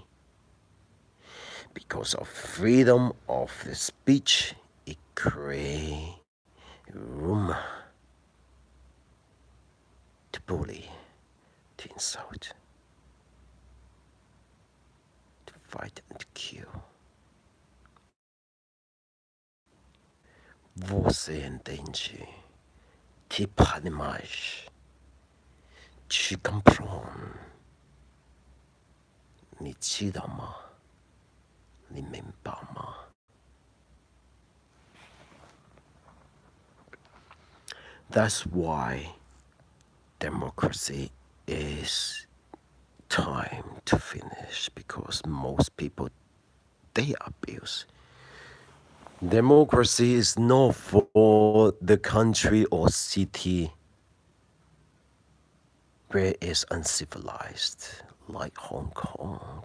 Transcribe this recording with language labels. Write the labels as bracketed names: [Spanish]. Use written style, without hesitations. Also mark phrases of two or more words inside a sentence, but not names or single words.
[English] Because of freedom of the speech, it creates room to bully, to insult, to fight and to kill. [Portuguese] Você entende? Te pode mais. Te comprende. [Chinese] 你知道吗？你明白吗？ [English] That's why democracy is time to finish, because most people, they abuse. Democracy is not for the country or city where it's uncivilized, like Hong Kong.